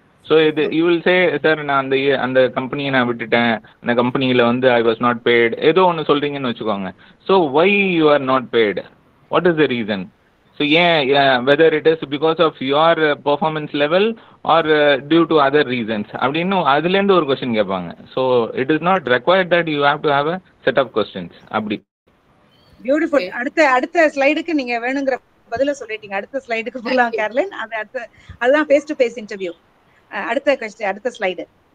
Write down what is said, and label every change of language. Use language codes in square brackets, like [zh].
[ta] So இது [en] you will say sir [ta] நான் அந்த கம்பெனியை நான் விட்டுட்டேன், அந்த கம்பெனியில் வந்து [en] I was not paid [ta] ஏதோ ஒன்று சொல்கிறீங்கன்னு வச்சுக்கோங்க. [en] So why you are not paid, what is the reason? So whether it is because of your performance level or due to other reasons [ta] அப்படினு அதுல இருந்து ஒரு क्वेश्चन கேட்பாங்க. [en] So it is not required that you have to have a set of questions. [ta] அப்படி beautiful. அடுத்த ஸ்லைடுக்கு நீங்க வேணுங்கிற பதில சொல்லிட்டீங்க. அடுத்த ஸ்லைடுக்கு போகலாம் கேர்லின். அது அதுதான் ஃபேஸ் டு ஃபேஸ் இன்டர்வியூ. அடுத்த கொஸ்டின், அடுத்த ஸ்லைடு.